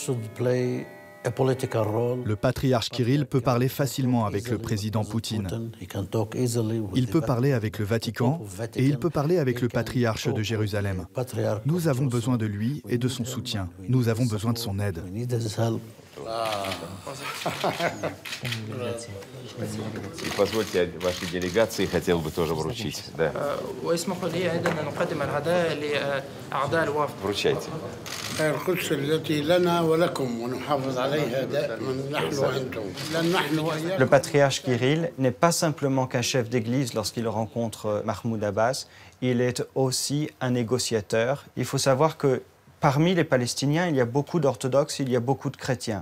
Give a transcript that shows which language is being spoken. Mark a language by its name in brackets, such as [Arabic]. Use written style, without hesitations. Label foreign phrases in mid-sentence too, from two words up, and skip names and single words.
[French] Le patriarche Kirill peut parler facilement avec le président Poutine. Il peut parler avec le Vatican et il peut parler avec le patriarche de Jérusalem. Nous avons besoin de lui et de son soutien. Nous avons besoin de son aide. [Russian] Позвольте вашей делегации хотел бы тоже вручить. Да. Вручайте. [French] Le patriarche Kirill n'est pas simplement qu'un chef d'église lorsqu'il rencontre Mahmoud Abbas, il est aussi un négociateur. Il faut savoir que parmi les Palestiniens, il y a beaucoup d'orthodoxes, il y a beaucoup de chrétiens.